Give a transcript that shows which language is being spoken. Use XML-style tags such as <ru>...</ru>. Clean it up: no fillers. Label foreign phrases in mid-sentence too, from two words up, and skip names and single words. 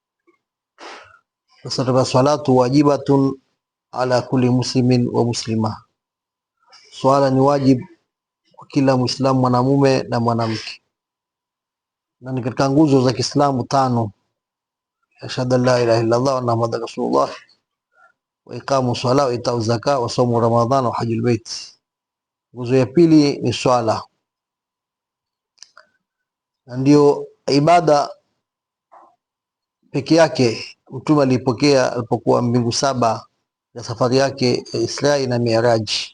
<ar>Sasa الصلاة واجبة على كل مسلم ومسلمة,</ar> <sw>swala ni wajib kwa kila Muislamu mwanamume na mwanamke, na ni katika nguzo za Kiislamu tano:</sw> <ar>أشهد أن لا إله إلا الله وأن محمدا رسول الله وإقام الصلاة وإيتاء الزكاة وصوم رمضان وحج البيت.</ar> <sw>Nguzo ya pili ni swala, na ndio ibada peke yake Mtume alipokea alipokuwa mbingu saba ya safari yake ya Isra na Mi'raj.</sw>